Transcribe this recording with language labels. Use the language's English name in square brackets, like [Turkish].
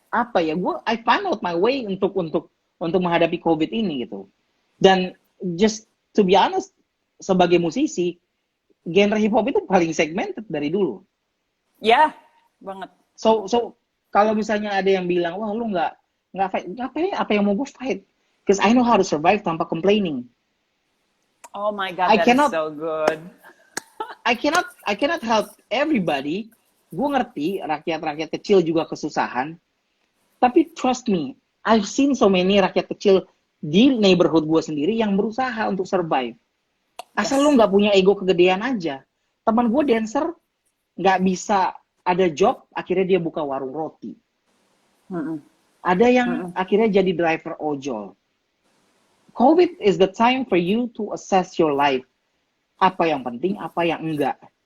[Indonesian] Apa ya? [English] I find out my way [Indonesian] untuk menghadapi COVID ini gitu. Dan just to be honest, sebagai musisi, genre hip hop itu paling segmented dari dulu. Ya, banget. So kalau misalnya ada yang bilang, wah lu nggak fight, ngapain? Apa yang mau gue fight? [English] Because I know how to survive [Indonesian] tanpa complaining. [English] Oh my God, I that is cannot so good. I cannot help everybody. [Indonesian] Gue ngerti rakyat kecil juga kesusahan. Tapi [English] trust me, I've seen so many [Indonesian] rakyat kecil di neighborhood gue sendiri yang berusaha untuk survive. Asal lu nggak punya ego kegedean aja. Teman gue dancer nggak bisa ada job, akhirnya dia buka warung roti. Ada yang akhirnya jadi driver ojol. [English] COVID is the time for you to assess your life. [Indonesian] Apa yang penting, apa yang enggak.